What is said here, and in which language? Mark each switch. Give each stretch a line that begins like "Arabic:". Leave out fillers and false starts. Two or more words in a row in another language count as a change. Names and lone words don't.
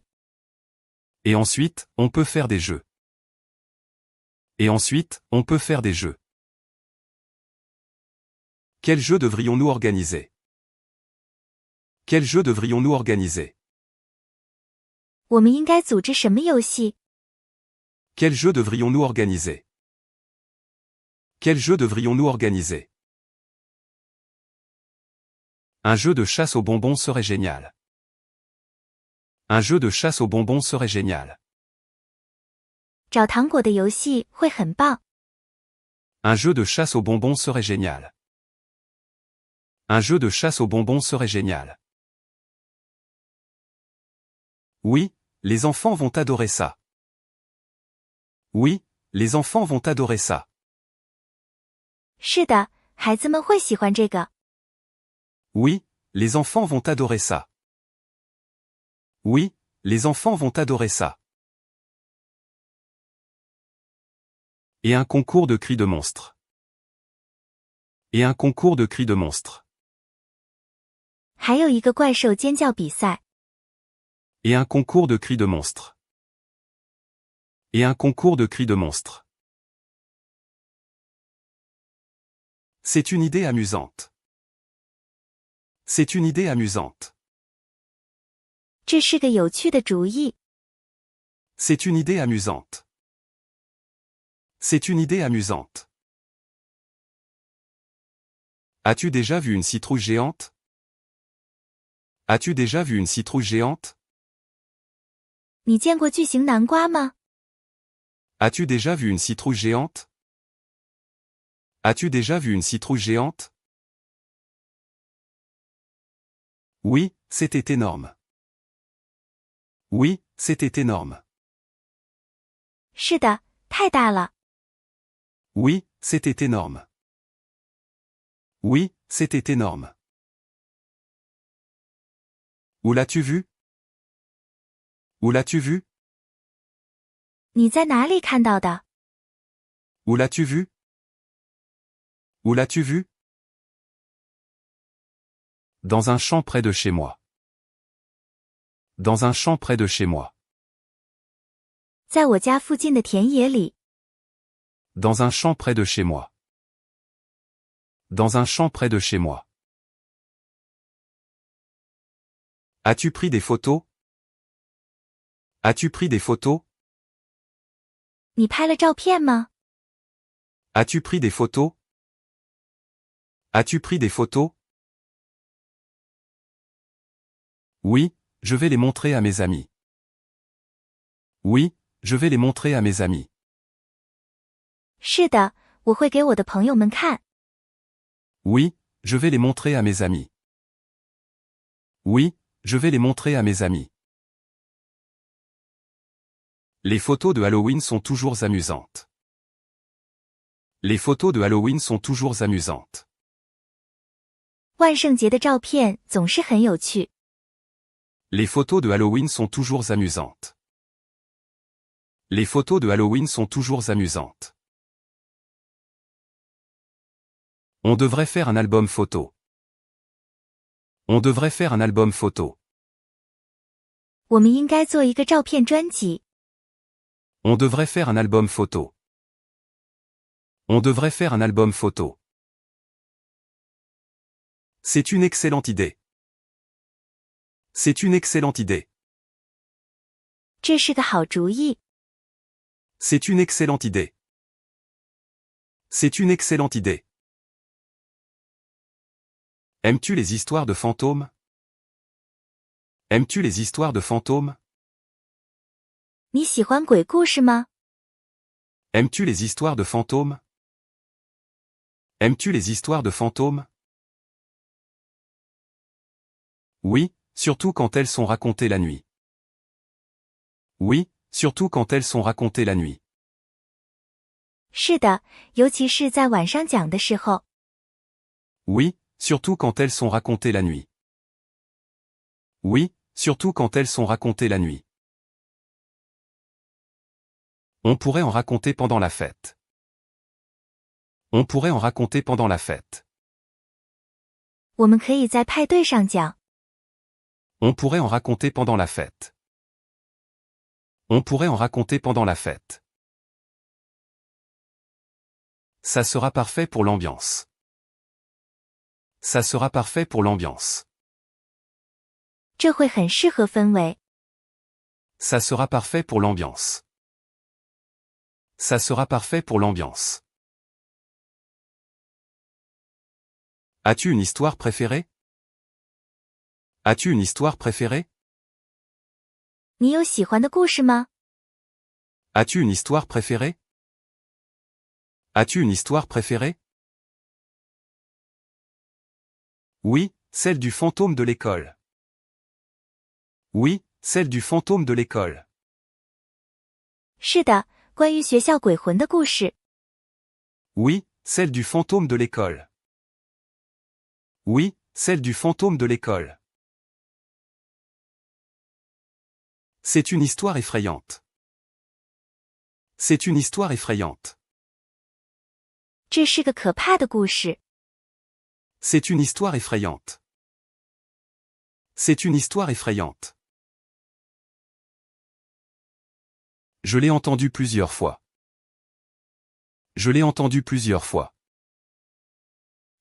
French: Et ensuite, on peut faire des jeux. Et ensuite, on peut faire des jeux. Quel jeu devrions-nous organiser? Quel jeu devrions-nous organiser?
Chinese: 我们应该组织什么游戏？
French: Quel jeu devrions-nous organiser? Quel jeu devrions-nous organiser? Un jeu de chasse aux bonbons serait génial. Un jeu de chasse aux bonbons serait génial.
Chinese: 找糖果的游戏会很棒。
French: Un jeu de chasse aux bonbons serait génial. Un jeu de chasse aux bonbons serait génial. Oui, les enfants vont adorer ça. Oui, les enfants vont adorer ça.
Chinese: 是的，孩子们会喜欢这个。
French: Oui, les enfants vont adorer ça. Oui, les enfants vont adorer ça. Et un concours de cris de monstres. Et un concours de cris de monstres.
Chinese: 还有一个怪兽尖叫比赛。
French: Et un concours de cris de monstres. Et un concours de cris de monstres. C'est une idée amusante. C'est une idée amusante.
Chinese: 这是个有趣的主意。
French: C'est une idée amusante. C'est une idée amusante. As-tu déjà vu une citrouille géante? As-tu déjà vu une citrouille géante?
Chinese: 你见过巨型南瓜吗？
French: As-tu déjà vu une citrouille géante? As-tu déjà vu une citrouille géante? Oui, c'était énorme. Oui, c'était énorme.
Chinese: 是的，太大了。
French: Oui, c'était énorme. Oui, c'était énorme. Où l'as-tu vu? Où l'as-tu vu?
Chinese: 你在哪里看到的？
French: Où l'as-tu vu? Où l'as-tu vu? Dans un champ près de chez moi. Dans un champ près de chez moi.
Chinese: 在我家附近的田野里。
French: Dans un champ près de chez moi. Dans un champ près de chez moi. As-tu pris des photos? As-tu pris des photos?
Chinese: 你拍了照片吗？
French: As-tu pris des photos? As-tu pris des photos? Oui, je vais les montrer à mes amis. Oui, je vais les montrer à mes amis.
Chinese: 是的，我会给我的朋友们看。
French: Oui, je vais les montrer à mes amis. Oui, je vais les montrer à mes amis. Les photos de Halloween sont toujours amusantes. Les photos de Halloween sont toujours amusantes.
Chinese: 万圣节的照片总是很有趣。
French: Les photos de Halloween sont toujours amusantes. Les photos de Halloween sont toujours amusantes. On devrait faire un album photo. On devrait faire un album photo.
Chinese: 我们应该做一个照片专辑。
French: On devrait faire un album photo. On devrait faire un album photo. C'est une excellente idée. C'est une excellente idée.
Chinese: 这是个好主意。
French: C'est une excellente idée. C'est une excellente idée. Aimes-tu les histoires de fantômes? Aimes-tu les histoires de fantômes?
Chinese: 你喜欢鬼故事吗？
French: Aimes-tu les histoires de fantômes? Aimes-tu les histoires de fantômes? Oui, surtout quand elles sont racontées la nuit. Oui, surtout quand elles sont racontées la nuit.
Chinese: 是的，尤其是在晚上讲的时候。
French: Oui, surtout quand elles sont racontées la nuit. Oui, surtout quand elles sont racontées la nuit. On pourrait en raconter pendant la fête. On pourrait en raconter pendant la fête.
Chinese: 我们可以在派对上讲。
French: On pourrait en raconter pendant la fête. On pourrait en raconter pendant la fête. Ça sera parfait pour l'ambiance. Ça sera parfait pour l'ambiance.
Chinese: 这会很适合氛围。
French: Ça sera parfait pour l'ambiance. Ça sera parfait pour l'ambiance. As-tu une histoire préférée? As-tu une histoire préférée?
Chinese: 你有喜欢的故事吗？
French: As-tu une histoire préférée? As-tu une histoire préférée? Oui, celle du fantôme de l'école. Oui, celle du fantôme de l'école.
Chinese: 是的，关于学校鬼魂的故事。
French: Oui, celle du fantôme de l'école. Oui, celle du fantôme de l'école. C'est une histoire effrayante. C'est une histoire effrayante.
Chinese: 这是个可怕的故事。
French: C'est une histoire effrayante. C'est une histoire effrayante. Je l'ai entendu plusieurs fois. Je l'ai entendu plusieurs fois.